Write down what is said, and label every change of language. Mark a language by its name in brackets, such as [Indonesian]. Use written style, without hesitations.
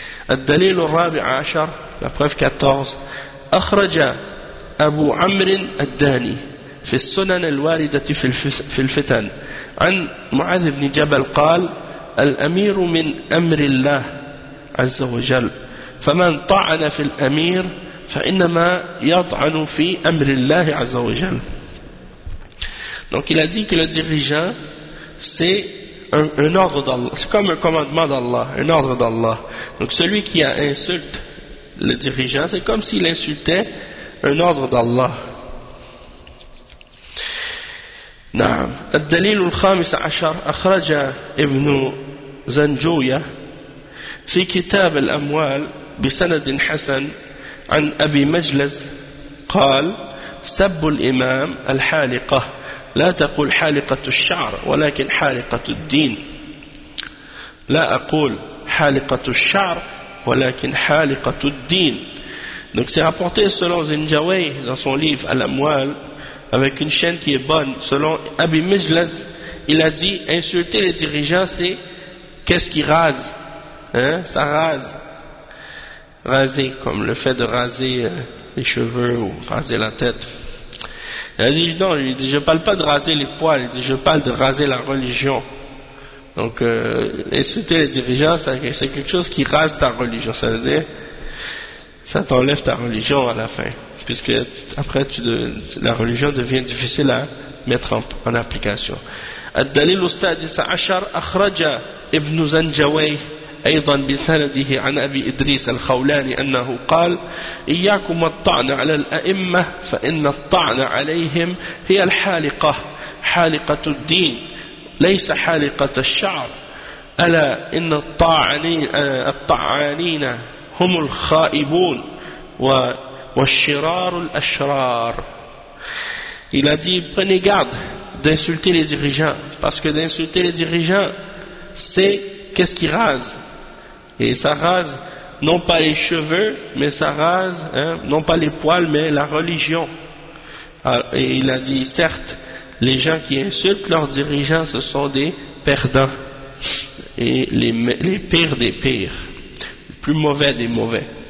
[Arabic] الدليل الرابع عشر لبروف 14 أخرج أبو عمرو الداني في السنن الواردة في الفتن عن معاذ بن جبل قال الأمير من أمر الله عز وجل فمن طعن في الأمير فإنما يطعن في أمر الله عز وجل. [French] Donc il a dit que le dirigeant c'est un ordre d'Allah, c'est comme un commandement d'Allah, un ordre d'Allah. Donc celui qui insulte le dirigeant, c'est comme s'il insultait un ordre d'Allah. [Arabic] Naam. الدليل الخامس عشر أخرج ابن زنجوية في كتاب الأموال بسند حسن عن أبي مجلس قال سب الإمام الحالقة لا تقول حالقة الشعر ولكن حالقة الدين لا أقول حالقة الشعر ولكن حالقة الدين. [French] Donc c'est rapporté selon Zinjawi dans son livre Al-Amwal, avec une chaîne qui est bonne, selon Abi Mijlaz, il a dit insulter les dirigeants c'est qu'est-ce qui rase, hein, ça rase, raser, comme le fait de raser les cheveux ou raser la tête. Il a dit non, il dit, je ne parle pas de raser les poils, il dit, je parle de raser la religion. Donc, insulter les dirigeants, c'est quelque chose qui rase ta religion. Ça veut dire, ça t'enlève ta religion à la fin. Puisque après, la religion devient difficile à mettre en application. [Arabic] الدليل السادس عشر أخرج ابن زنجوي أيضا بسنده عن أبي إدريس الخولاني أنه قال إياكم الطعن على الأئمة فإن الطعن عليهم هي الحالقة حالقة الدين ليس حالقة الشعر ألا إن الطعانين هم الخائبون والشرار الأشرار. [French] Il a dit, prenez garde d'insulter les dirigeants, parce que d'insulter les dirigeants, c'est qu'est-ce qui rase. Et ça rase non pas les cheveux, mais ça rase hein, non pas les poils, mais la religion. Alors, et il a dit, certes, les gens qui insultent leurs dirigeants, ce sont des perdants, et les pires des pires, les plus mauvais des mauvais.